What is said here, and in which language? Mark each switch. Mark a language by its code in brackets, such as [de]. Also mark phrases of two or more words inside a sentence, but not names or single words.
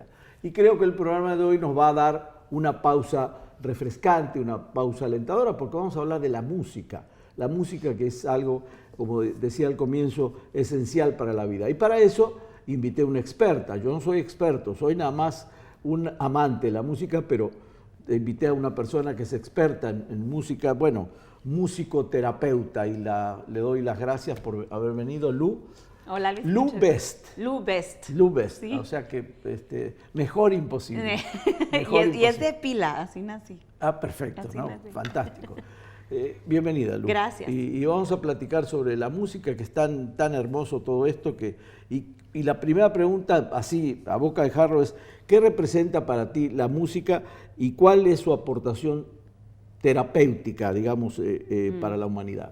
[es] Y creo que el programa de hoy nos va a dar una pausa refrescante, una pausa alentadora, porque vamos a hablar de la música que es algo, como decía al comienzo, esencial para la vida. Y para eso invité a una experta. Yo no soy experto, soy nada más un amante de la música, pero invité a una persona que es experta en música, bueno, musicoterapeuta, y le doy las gracias por haber venido, Lu. Hola, Luis. Lu Best. Lu Best. Lu Best, ¿Sí? O sea que mejor imposible. Y es de pila, así nací. Ah, perfecto, Así ¿no? nací. Fantástico. Bienvenida, Lu. Gracias. Y vamos a platicar sobre la música, que es tan hermoso todo esto. Y la primera pregunta, así a boca de jarro, es: ¿qué representa para ti la música y cuál es su aportación terapéutica, digamos, para la humanidad?